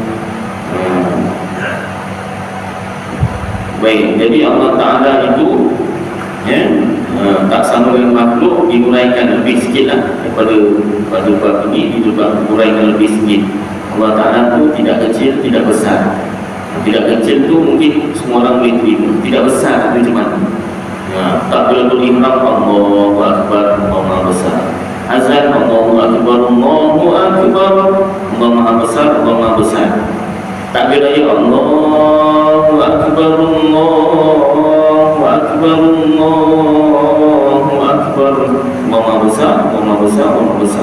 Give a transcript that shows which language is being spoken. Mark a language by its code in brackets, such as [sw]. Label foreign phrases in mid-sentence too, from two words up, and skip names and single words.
[ms] Baik, jadi Allah Ta'ala itu tak sama dengan makhluk, diuraikan lebih sikit lah daripada bab ini, diuraikan lebih sikit. Allah Ta'ala tu tidak kecil, tidak besar. Tidak kecil tu mungkin semua orang boleh terima. Tidak besar tu macam mana? Tak boleh berimam [ar] الله أكبر, [ms] Allah Maha Besar. Azan [ar] الله أكبر، الله أكبر, [ms] Allah Maha Besar, Allah Maha Besar. Takbir raya [ar] الله أكبر، الله أكبر، الله أكبر, [ms] Allah Maha Besar, Allah Maha Besar, Allah Maha Besar.